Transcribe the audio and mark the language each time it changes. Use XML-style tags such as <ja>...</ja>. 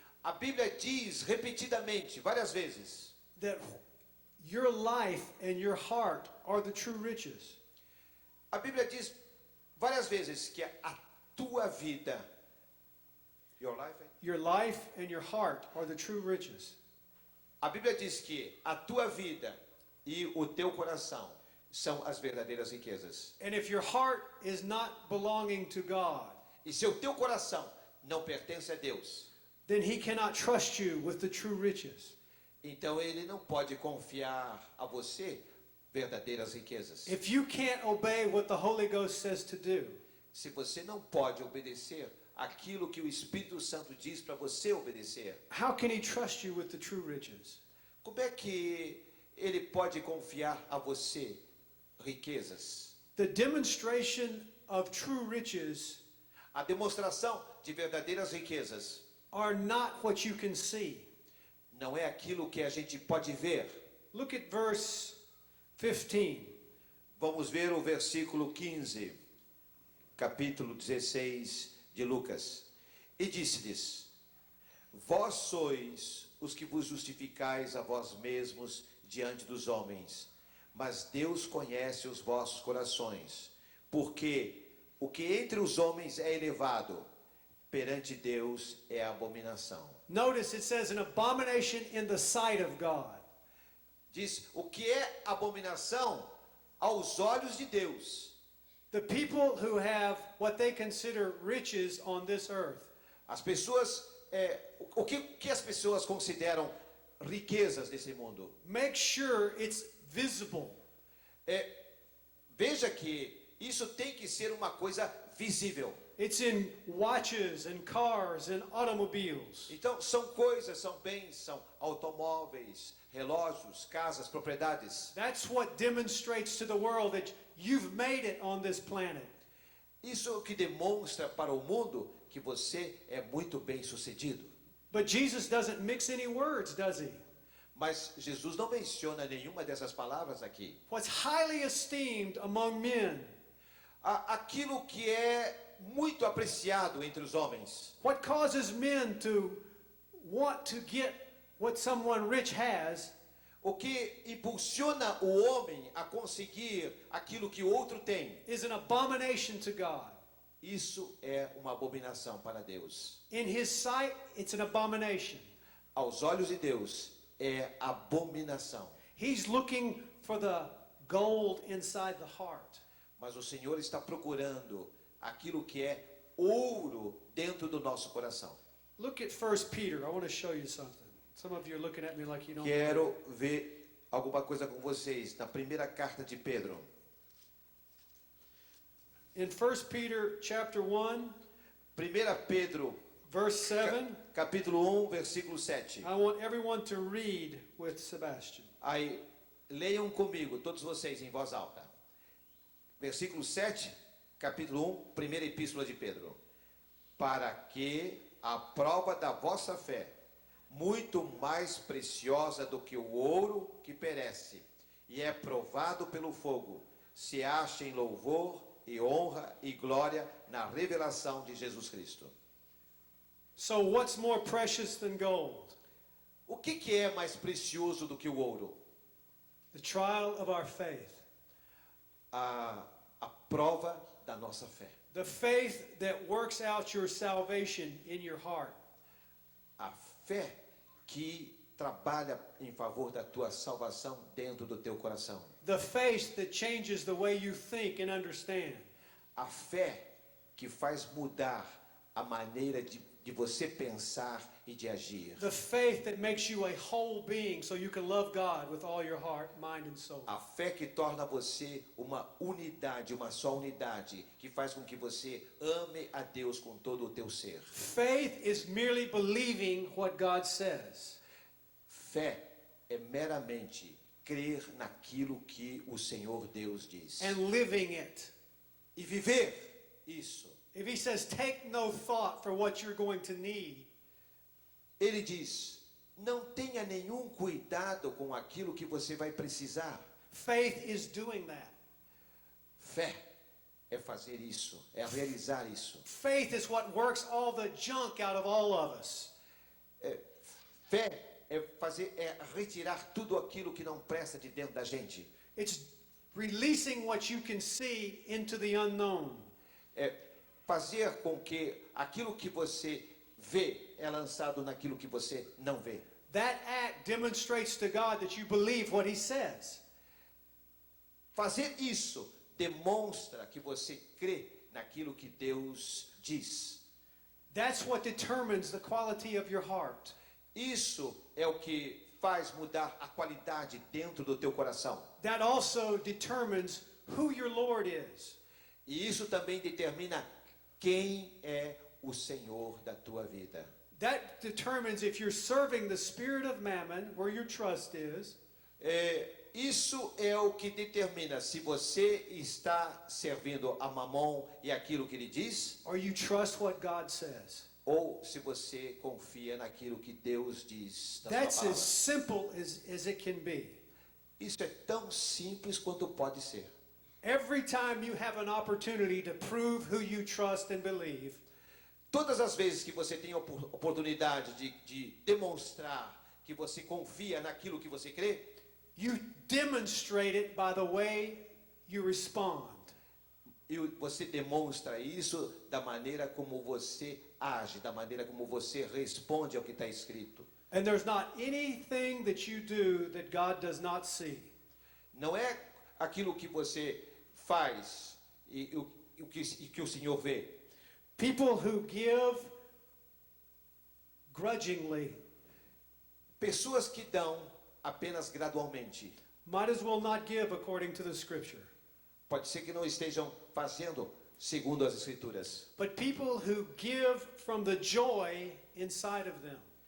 <pt>A Bíblia diz repetidamente, várias vezes,</pt> <en>that your life and your heart are the true riches.</en> <pt>a Bíblia diz várias vezes que a tua vida,</pt> <en>your life, and your heart are the true riches.</en> <pt>a Bíblia diz que a tua vida e o teu coração são as verdadeiras riquezas.</pt> <en>And if your heart is not belonging to God,</en> <pt>E se o teu coração não pertence a Deus,</pt> <en>then he cannot trust you with the true riches.</en> <pt>então ele não pode confiar a você verdadeiras riquezas.</pt> <en>If you can't obey what the Holy Ghost says to do,</en> <pt>Se você não pode obedecer aquilo que o Espírito Santo diz para você obedecer,</pt> <en>how can he trust you with the true riches?</en> <pt>como é que ele pode confiar a você riquezas?</pt> <en>The demonstration of true riches</en> <pt>A demonstração de verdadeiras riquezas</pt> <en>are not what you can see.</en> <pt>não é aquilo que a gente pode ver.</pt> <en>Look at verse 15.</en> <pt>Vamos ver o versículo 15, capítulo 16 de Lucas. E disse-lhes: vós sois os que vos justificais a vós mesmos diante dos homens, mas Deus conhece os vossos corações, porque o que entre os homens é elevado, perante Deus é abominação.</pt> <en>Notice it says an abomination in the sight of God.</en> <pt>Diz, o que é abominação aos olhos de Deus?</pt> <en>The people who have what they consider riches on this earth.</en> <pt>As pessoas, o que as pessoas consideram riquezas nesse mundo?</pt> <en>Make sure it's visible.</en> <pt>Veja que isso tem que ser uma coisa visível.</pt> <en>It's in watches and cars and automobiles.</en> <pt>Então, são coisas, são bens, são automóveis, relógios, casas, propriedades.</pt> <en>That's what demonstrates to the world that you've made it on this planet.</en> <pt>Isso é o que demonstra para o mundo que você é muito bem sucedido.</pt> <en>But Jesus doesn't mix any words, does he?</en> <pt>Mas Jesus não menciona nenhuma dessas palavras aqui.</pt> <en>What's highly esteemed among men?</en> <pt>Aquilo que é muito apreciado entre os homens.</pt> <en>What causes men to want to get what someone rich has?</en> <pt>O que impulsiona o homem a conseguir aquilo que o outro tem.</pt> <en>Is an abomination to God.</en> <pt>Isso é uma abominação para Deus.</pt> <en>In his sight, it's an abomination.</en> <pt>Aos olhos de Deus, é abominação.</pt> <en>He's looking for the gold inside the heart.</en> <pt>Mas o Senhor está procurando aquilo que é ouro dentro do nosso coração.</pt> <en>Look at 1 Peter. I want to show you something. Some of you are looking at me like you don't.</en> <pt>Quero ver alguma coisa com vocês na primeira carta de Pedro.</pt> <en>In 1 Peter chapter 1,</en> <pt>1 Pedro,</pt> <en>verse 7,</en> <pt>capítulo 1, versículo 7.</pt> <en>I want everyone to read with Sebastian.</en> <pt>Aí, leiam comigo, todos vocês, em voz alta. Versículo 7, capítulo 1, primeira epístola de Pedro. Para que a prova da vossa fé, muito mais preciosa do que o ouro que perece, e é provado pelo fogo, se ache em louvor e honra e glória na revelação de Jesus Cristo.</pt> <en>So what's more precious than gold?</en> <pt>O que é mais precioso do que o ouro?</pt> <en>The trial of our faith.</en> <pt>A prova da nossa fé.</pt> <en>The faith that works out your salvation in your heart.</en> <pt>A fé que trabalha em favor da tua salvação dentro do teu coração.</pt> <en>The faith that changes the way you think and understand.</en> <pt>A fé que faz mudar a maneira de você pensar e de agir.</pt> <en>The faith that makes you a whole being so you can love God with all your heart, mind and soul.</en> <pt>A fé que torna você uma unidade, uma só unidade, que faz com que você ame a Deus com todo o teu ser.</pt> <en>Faith is merely believing what God says.</en> <pt>Fé é meramente crer naquilo que o Senhor Deus diz.</pt> <en>And living it.</en> <pt>E viver isso.</pt> <en>If he says, take no thought for what you're going to need.</en> <pt>Ele diz, não tenha nenhum cuidado com aquilo que você vai precisar.</pt> <en>Faith is doing that.</en> <pt>Fé é fazer isso, é realizar isso.</pt> <en>Faith is what works all the junk out of all of us.</en> <pt>Fé é retirar tudo aquilo que não presta de dentro da gente.</pt> <en>It's releasing what you can see into the unknown.</en> <pt>É fazer com que aquilo que você vê é lançado naquilo que você não vê.</pt> <en>That act demonstrates to God that you believe what he says.</en> <pt>Fazer isso demonstra que você crê naquilo que Deus diz.</pt> <en>That's what determines the quality of your heart.</en> <pt>Isso é o que faz mudar a qualidade dentro do teu coração.</pt> <en>That also determines who your Lord is.</en> <pt>E isso também determina quem é o Senhor da tua vida.</pt> <en>That determines if you're serving the spirit of mammon, where your trust is.</en> <pt>Isso é o que determina se você está servindo a Mamon e aquilo que ele diz,</pt> <en>Or you trust what God says.</en> <pt>ou se você confia naquilo que Deus diz na</pt> <en>That's</en> <pt>sua</pt> <en>as</en> <pt>palavra.</pt> <en>simple as it can be.</en> <pt>Isso é tão simples quanto pode ser.</pt> <en>Every time you have an opportunity to prove who you trust and believe,</en> <pt>Todas as vezes que você tem a oportunidade de demonstrar que você confia naquilo que você crê,</pt> <en>you demonstrate it by the way you respond.</en> <pt>e você demonstra isso da maneira como você age, da maneira como você responde ao que está escrito.</pt> <en>And there's not anything that you do that God does not see.</en> <pt>Não é aquilo que você faz e que o Senhor vê.</pt> <en>People who give grudgingly</en> <pt>Pessoas que dão apenas gradualmente.</pt> <en>might as well not give according to the scripture.</en> <pt>Pode ser que não estejam fazendo segundo as Escrituras.</pt> <en>But people who give from the joy inside of them.</en>